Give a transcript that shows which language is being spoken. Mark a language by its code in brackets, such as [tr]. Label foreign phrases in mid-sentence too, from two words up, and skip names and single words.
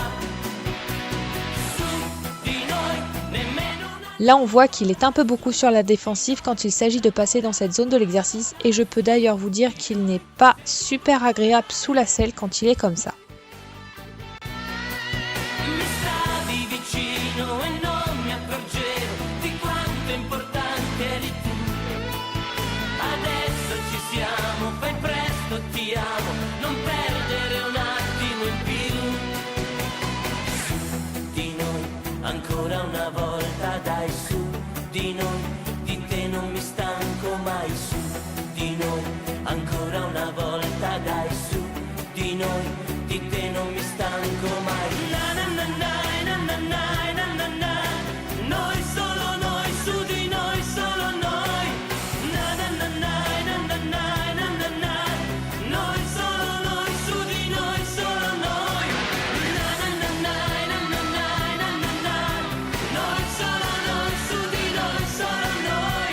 [it] Su di noi nemmeno una. [fr] Là on voit qu'il est un peu beaucoup sur la défensive quand il s'agit de passer dans cette zone de l'exercice et je peux d'ailleurs vous dire qu'il n'est pas super agréable sous la selle quand il est comme ça. [it] Mi stavi vicino e non mi accorgevo di quanto importante eri tu. Adesso ci siamo, fai presto, ti amo, non perdere un attimo in più. Su di noi ancora una volta, dai, su di noi, di te non mi stanco mai. Su di noi ancora una volta, dai, su di noi, di te non mi stanco mai. Na na na na na na na na na na. Noi solo noi, su di noi solo noi. Na na na na na na na na na na. Noi solo noi, su di noi solo noi. Na na na na na na na na na. Noi solo noi, su di noi solo noi.